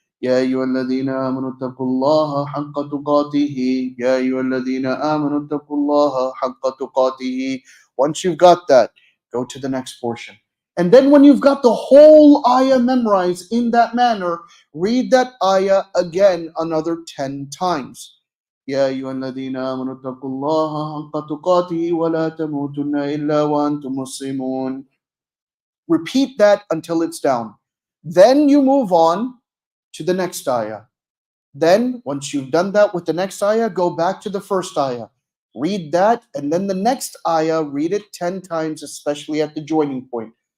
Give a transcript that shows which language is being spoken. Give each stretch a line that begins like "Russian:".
Arabic: يا أيها الذين آمنوا اتقوا الله حق تقاته يا أيها الذين آمنوا اتقوا الله حق تقاته.
English: Once you've got that, go to the next portion. And then when you've got the whole ayah memorized in that manner, read that ayah again another 10 times.
Arabic: يا أيها الذين آمنوا اتقوا الله حق تقاته ولا تموتن إلا وأنتم مسلمون.
English: Repeat that until it's down. Then you move on to the next ayah. Then, once you've done that with the next ayah, go back to the first ayah. Read that, and then the next ayah, read it 10 times, especially at the joining point.